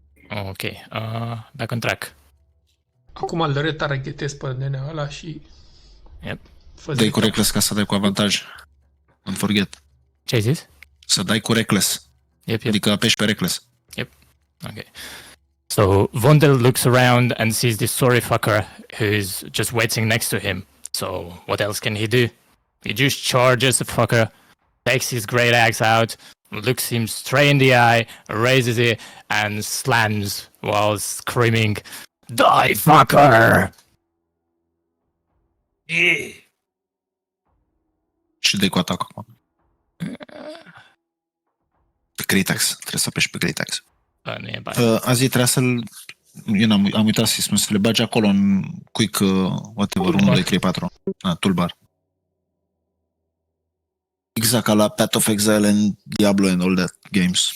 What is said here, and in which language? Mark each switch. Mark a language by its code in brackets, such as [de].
[en] Ok. Back on track. [ro] Acum îl retargetez pe nenea ăla și... [en] Yep. [ro] Dai cu reckless ca să dai cu avantaj. [en] Don't forget. [ro] Ce ai zis? Să dai cu reckless. [en] Yep. [ro] Adică apeși pe reckless. [en] Okay. So Vondel looks around and sees this sorry fucker who's just waiting next to him. So what else can he do? He just charges the fucker, takes his great axe out, looks him straight in the eye, raises it, and slams while screaming, "Die, fucker!" Yeah. [ro] Și dai cu atac acum. Pe Great Axe. Trebuie să apeși pe Great Axe. Nu e bine. Azi trebuia să-l... Eu am uitat să-i spun, să le bagi acolo în quick, whatever, 1, 2, 3, 4. Toolbar. Exact ca la [en] Path of Exile and Diablo and all that games.